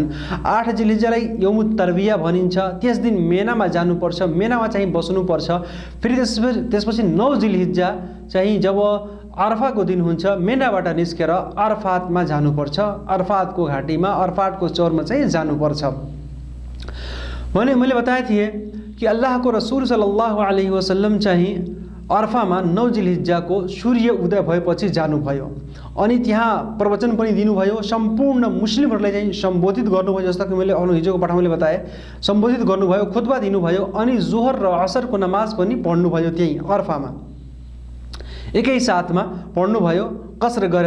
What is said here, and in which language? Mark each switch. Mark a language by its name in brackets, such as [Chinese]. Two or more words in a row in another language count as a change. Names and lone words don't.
[Nepali] 8 जिलहिज्जालाई [Arabic] يوم التروية [Nepali] भनिन्छ। त्यस दिन मेनामा जानुपर्छ, मेनामा चाहिँ बस्नुपर्छ। फेरि त्यसपछि 9 जिलहिज्जा चाहिँ जब अरफाको दिन हुन्छ, मेनाबाट निस्केर अरफातमा जानुपर्छ। अरफातको घाटीमा अरफातको चौरमा चाहिँ जानुपर्छ। भने मैले बताए थिएँ कि अल्लाहको रसूल [Arabic] صلى الله عليه وسلم [Nepali] चाहिँ अरफामा 9 जिलहिज्जाको सूर्य उदय भएपछि जानुभयो। अनि त्यहाँ प्रवचन पनि दिनुभयो, सम्पूर्ण मुस्लिमहरूलाई चाहिँ सम्बोधित गर्नुभयो। जस्तो कि मैले अघि हिजोको पाठमा मैले बताएँ, सम्बोधित गर्नुभयो, खुतबा दिनुभयो। अनि जोहर र असरको नमाज पनि पढ्नुभयो त्यही अरफामा, एकै साथमा पढ्नुभयो कसर गरेर।